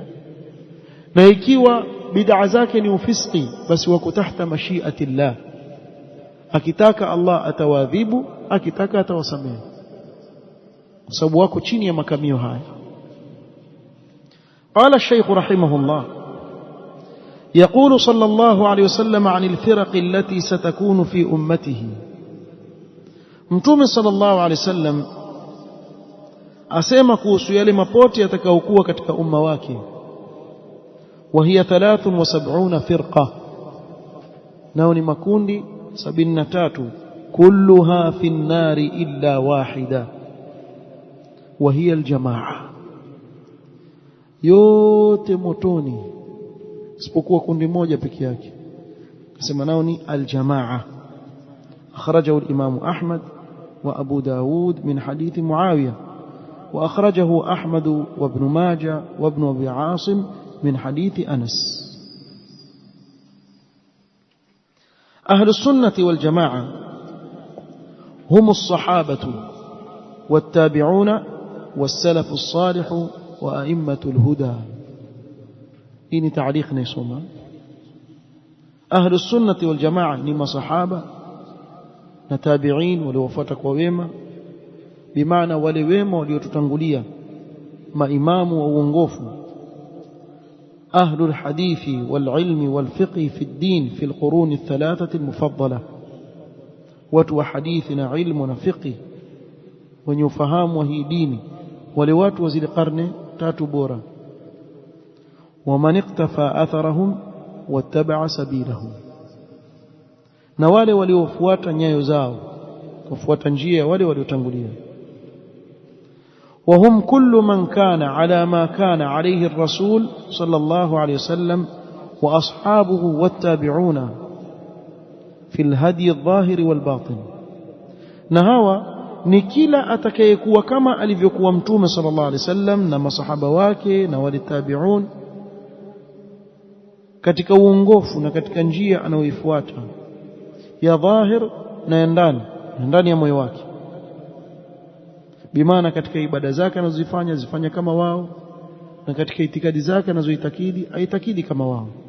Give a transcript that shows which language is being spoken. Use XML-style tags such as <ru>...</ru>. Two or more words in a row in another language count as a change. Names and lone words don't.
<sw>na ikiwa bid'a zake ni ufiski, basi wako</sw> <ar>تحت مشيئة الله.</ar> <sw>akitaka Allah atawadhibu, akitaka atawasamehe, kwa sababu wako chini ya makamio haya.</sw> <ar>قال الشيخ رحمه الله: يقول صلى الله عليه وسلم عن الفرق التي ستكون في أمته.</ar> <sw>متوم</sw> <ar>صلى الله عليه وسلم</ar> <sw>asema kuhusu yale mapote yatakayokuwa katika umma wake.</sw> <ar>وهي 73 فرقة,</ar> <sw>nao ni makundi 73,</sw> <ar>كلها في النار إلا واحدة وهي الجماعة.</ar> <sw>yote motoni isipokuwa kundi moja peke yake. Kasema nao ni al-jamaa.</sw> <ar>أخرجه الإمام أحمد وأبو داود من حديث معاوية وأخرجه أحمد وابن ماجه وابن أبي عاصم من حديث أنس. أهل السنة والجماعة هم الصحابة والتابعون والسلف الصالح وأئمة الهدى.</ar> <sw>hii ni taarikh naisoma.</sw> <ar>أهل السنة والجماعة</ar> <sw>ni masahaba na tabi'in waliofuata kwa wema, bimaana wale wema waliotutangulia, maimamu wa uongofu,</sw> <ar>أهل الحديث والعلم والفقه في الدين في القرون الثلاثة المفضلة,</ar> <sw>watu wa hadithi na ilmu na fiqhi wenye ufahamu wa hii dini, wale watu wa zile karne tatu bora.</sw> <ar>ومن اقتفى أثرهم واتبع سبيلهم,</ar> <sw>na wale waliofuata nyayo zao, kufuata njia wale waliotangulia.</sw> <ar>وهم كل من كان على ما كان عليه الرسول صلى الله عليه وسلم وأصحابه والتابعون في الهدي الظاهر والباطن.</ar> <sw>na hawa ni kila atakayekuwa kama alivyokuwa mtume</sw> <ar>صلى الله عليه وسلم</ar> <sw>na masahaba wake na wale tabi'un katika uongofu na katika njia anayoifuata ya dhahir na ya ndani ya moyo wake, bimaana katika ibada zake anazozifanya zifanya kama wao, na katika itikadi zake anazoitakidi aitakidi kama wao.</sw>